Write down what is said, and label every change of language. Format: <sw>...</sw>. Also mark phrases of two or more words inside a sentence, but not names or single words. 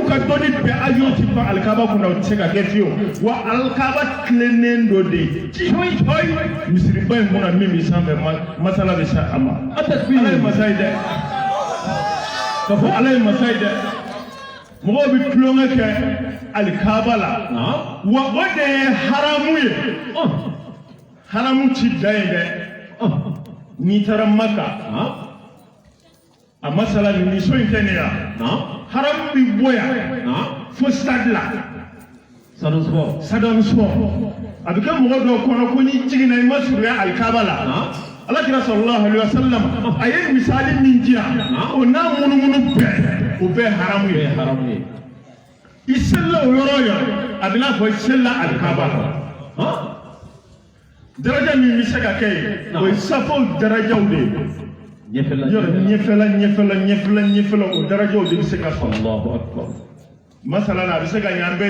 <bm>ka dɔnni bɛɛ avion ti ban al-Kaaba kunna o tɛ se ka kɛ fiyewu wa al-Kaaba tilennen dɔ de coyi misiriba in kunna min bɛ sanfɛ masala bɛ se a ma ala ye masa ye dɛ ka fɔ ala ye masa ye dɛ mɔgɔw bɛ tulonkɛ kɛ al-Kaaba la wa o de ye haramu ye haramu ti da ye dɛ n'i taara Maka a masala ni so in tɛ ne ya haramu bi bɔ yan fo stade la Saddam Sport a bɛ kɛ mɔgɔ dɔw kɔnɔ ko n'i jiginna i ma surunya al-Kaaba la alakira</bm> <ar>صلى الله عليه وسلم</ar> <bm>a ye misali min di yan o n'a munumunu bɛɛ o bɛɛ haramu ye i selila o yɔrɔ o yɔrɔ a bɛ n'a fɔ i selila al-Kaaba daraja min bɛ se ka kɛ yen o ye safaw darajaw de ye ɲɛfɛla o darajaw de bɛ se ka sɔrɔ masala la a bɛ se ka ɲɛ an bɛɛ</bm>